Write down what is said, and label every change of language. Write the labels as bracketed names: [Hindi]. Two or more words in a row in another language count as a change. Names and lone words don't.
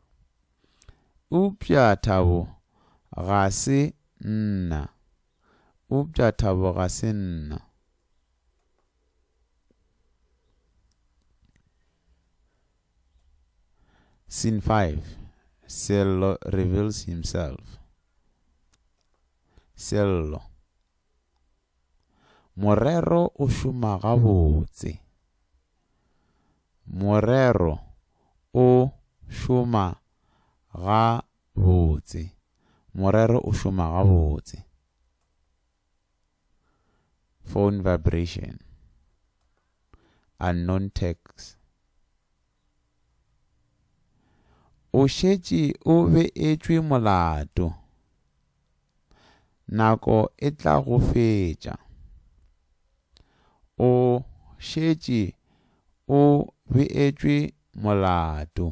[Northern Sotho] Upša Thabo ga se nna. Upša Thabo ga se nna. Scene 5. [English] Sello reveals himself. Sello. [Northern Sotho] Morero o šoma gabotse. Morero o šoma gabotse. Morero o šoma gabotse. [English] Phone vibration. Unknown text. [Northern Sotho] O šetše o beetšwe molato. Nako e tla go fetša. O šetše o beetšwe molato.